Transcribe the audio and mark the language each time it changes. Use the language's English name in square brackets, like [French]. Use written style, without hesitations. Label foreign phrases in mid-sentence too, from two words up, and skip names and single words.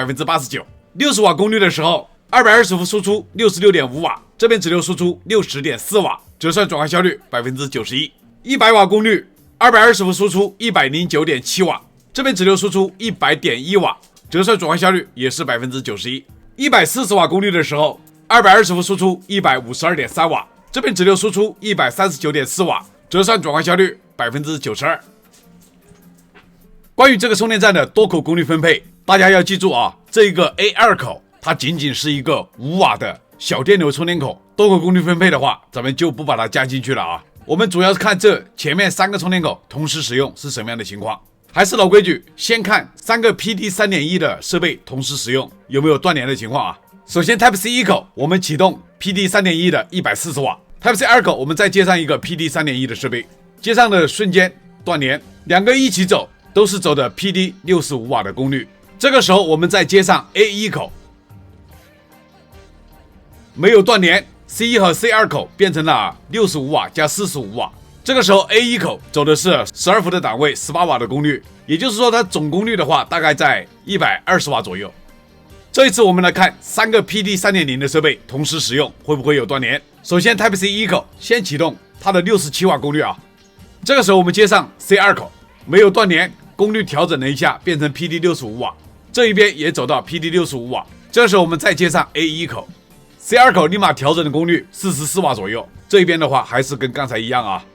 [Chinese] 89%。60 瓦功率的時候，220伏輸出 66.5 瓦，這邊直流輸出 60.4 瓦，折算轉換效率 91%。100瓦功率，220伏輸出 109.7 瓦，這邊直流輸出 100.1 瓦，折算轉換效率也是 91%。140瓦功率的時候，220伏輸出 152.3 瓦，這邊直流輸出 139.4 瓦，折算轉換效率 92%。關於這個充電站的多口功率分配，大家要記住啊，這一個 A2 口它僅僅是一個5瓦的小電流充電口，多口功率分配的話，咱們就不把它加進去了啊。我們主要是看這前面3個充電口同時使用是什麼樣的情況。還是老規矩，先看3個 PD 3.1 的設備同時使用有沒有斷連的情況啊。首先 Type-C 1口我們啟動 PD 3.1 的140瓦， Type-C 2口我們再接上一個 PD 3.1 的設備，接上的瞬間斷連，2個一起走都是走的 PD 65瓦的功率。這個時候我們再接上 A1 口，沒有斷連， C1 和 C2 口變成了65瓦加45瓦。這個時候 A1 口走的是12伏的檔位18瓦的功率，也就是說它總功率的話大概在120瓦左右。這一次我們來看3個 PD 3.0 的設備同時使用会不會有斷連。首先 Type-C 1口先啟動它的67瓦功率啊，這個時候我們接上 C2 口，沒有斷連，功率調整了一下變成 PD 65瓦，這一邊也走到 PD 65瓦。這個時候我們再接上 A1 口， C2 口立馬調整的功率44瓦左右，這一邊的話還是跟剛才一樣啊。